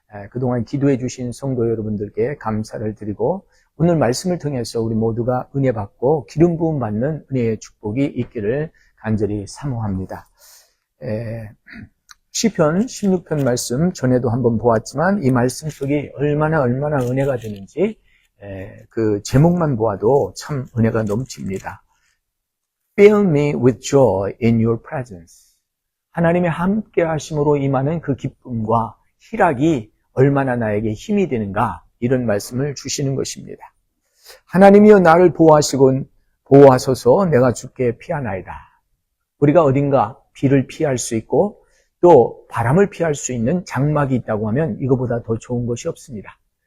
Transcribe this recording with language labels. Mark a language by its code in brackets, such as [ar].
[ko] 그동안 기도해 주신 성도 여러분들께 감사를 드리고 오늘 말씀을 통해서 우리 모두가 은혜 받고 기름 부음 받는 은혜의 축복이 있기를 간절히 사모합니다. 시편 16편 말씀 전에도 한번 보았지만 이 말씀 속이 얼마나 은혜가 되는지 그 제목만 보아도 참 은혜가 넘칩니다. [en] Fill me with joy in your presence. [ko] 하나님의 함께 하심으로 임하는 그 기쁨과 희락이 얼마나 나에게 힘이 되는가 이런 말씀을 주시는 것입니다. 하나님이여 나를 보호하소서 내가 주께 피하나이다. 우리가 어딘가 비를 피할 수 있고 또 바람을 피할 수 있는 장막이 있다고 하면 이거보다 더 좋은 것이 없습니다.